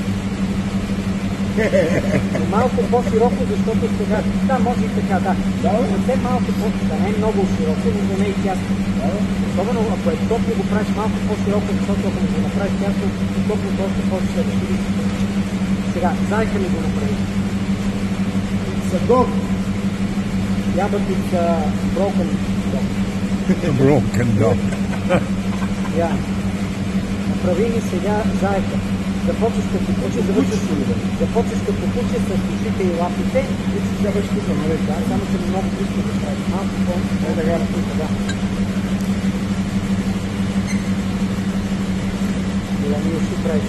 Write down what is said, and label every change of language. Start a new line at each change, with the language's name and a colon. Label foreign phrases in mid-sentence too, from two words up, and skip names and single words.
Bulgarian: Но малко по-широко, защото сега... Да, може и така, да. Но те малко по-широко. Да, не е много широко, но да не е тясно. Особено ако е топло, го правиш малко по-широко, защото ако го направиш тясно, топлото още повече да видиш. Сега, зайка ми го направи.
English: It's a dog. Yeah, but it's broken dog. A broken dog. Yeah.
Bulgarian: Направи ми сега зайка. Започваш като куче, започваш като куче с ушите и лапите. И си тя беше тук, нали? Да, само че много близко да правиш. Малко по-не да гара тук, да. Това ми уши правиш.